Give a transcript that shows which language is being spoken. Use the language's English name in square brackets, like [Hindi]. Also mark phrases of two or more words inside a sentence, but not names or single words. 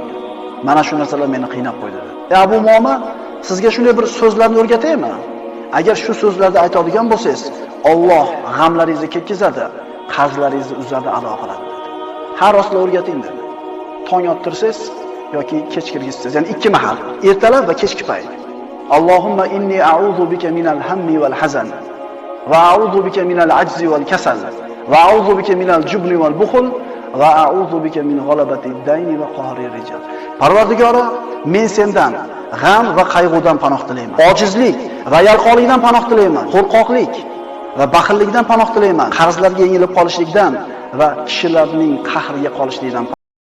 [Uzbek] Mana shu narsalar meni qiynab qo'ydi" dedi. "Ey Abu Umoma, sizga shunday bir so'zlarni o'rgataymi? Agar shu so'zlarni aytadigan bo'lsangiz, Alloh g'amlaringizni ketkazadi, qarzlaringizni uzadi, ado qiladi" dedi. Har rostla o'rgating dedi. Tong ottirsangiz yoki kech kirgizsangiz, ya'ni ikki mahal, ertalab va kechki payt. [Arabic] اللهم إني أعوذ بك من الهم والحزن وأعوذ بك من العجز والكسل وأعوذ بك من الجبن والبخل وأعوذ بك من غلبة الدين وقهر الرجال. [Uzbek] Parvardigoro, men sendan g'am va qayg'udan panoh tilayman. Ojizlik va yalqonlikdan panoh tilayman. Qo'rqoqlik va baxillikdan panoh tilayman. Qarzlarga yengilib qolishlikdan va kishilarning qahriga qolishlikdan